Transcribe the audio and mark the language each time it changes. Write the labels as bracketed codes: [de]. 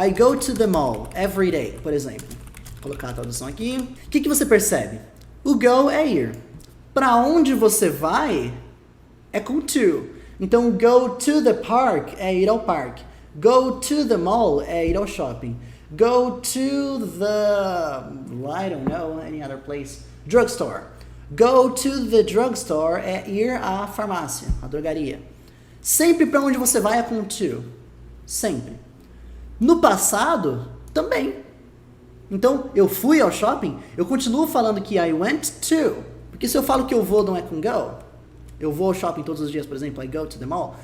[en] I go to the mall every day, [pt] por exemplo. Vou colocar a tradução aqui. O que você percebe? O go é ir. Para onde você vai é com to. Então, [en] go to the park [pt] é ir ao parque. [en] Go to the mall [pt] é ir ao shopping. [en] Go to the, I don't know, any other place, drugstore. Go to the drugstore [pt] é ir à farmácia, à drogaria. Sempre para onde você vai é com to. Sempre. No passado, também. Então, eu fui ao shopping, eu continuo falando que [en] I went to. [pt] Porque se eu falo que eu vou, não é com go. Eu vou ao shopping todos os dias, por exemplo, [en] I go to the mall.